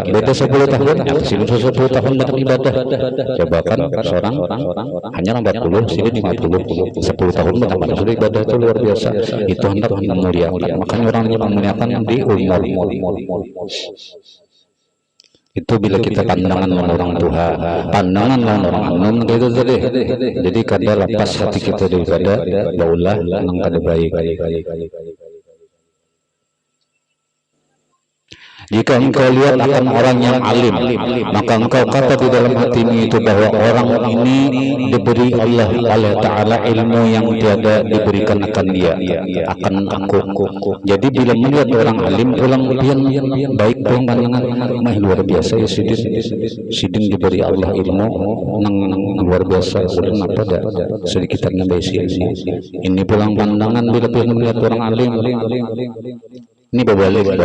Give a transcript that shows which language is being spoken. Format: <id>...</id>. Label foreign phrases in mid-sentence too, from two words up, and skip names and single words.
<id>Beda 10 tahun, sidin 10 tahun beribadah. Coba kan seorang hanya 40, sidin 50, 10 tahun banyak sudah ibadah, itu luar biasa. Itu hendak memuliakan. Makanya orang yang memuliakan di umur. Itu bila kita pandangan orang Tuhan, pandangan orang anum gitu tadi. Jadi kada lepas hati kita daripada baulah nang kada baik.</id> <ms>Jika engkau lihat akan orang yang alim, maka engkau kata di dalam hatimu itu bahwa orang ini diberi Allah Ta'ala ilmu yang tiada diberikan akan dia, akan aku.</ms> <id>Jadi bila melihat orang alim, pulang pian baik pulang pandangan, luar biasa ya sidin diberi Allah ilmu nang luar biasa. Sudah apa dah sedikit nambah ilmu. Ini pulang pandangan bila pian melihat orang alim. Ini berbalik.</id>